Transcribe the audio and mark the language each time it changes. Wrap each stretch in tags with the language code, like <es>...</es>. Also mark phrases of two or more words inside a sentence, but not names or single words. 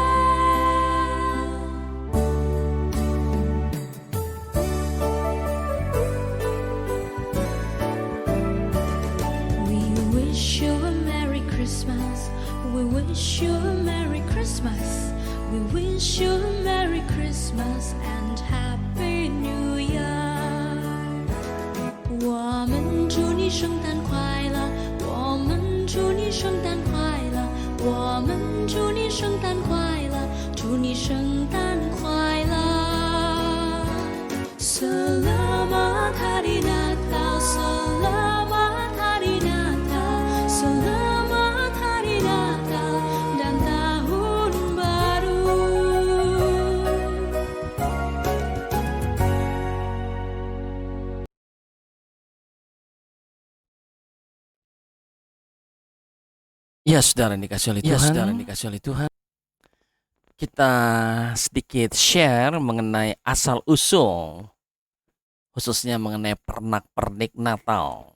<en>We wish you a Merry Christmas. We wish you a Merry Christmas. We wish you a Merry Christmas and Happy New Year.</en> <zh>我们祝你圣诞快乐，我们祝你圣诞快乐，我们祝你圣诞快乐，祝你圣诞快乐。</zh> <id>Selamat Hari Natal, Selamat Hari Natal, Selamat Hari Natal dan Tahun Baru. Ya, saudara yang dikasihi oleh Tuhan, kita sedikit share mengenai asal-usul, khususnya mengenai pernak-pernik Natal.</id>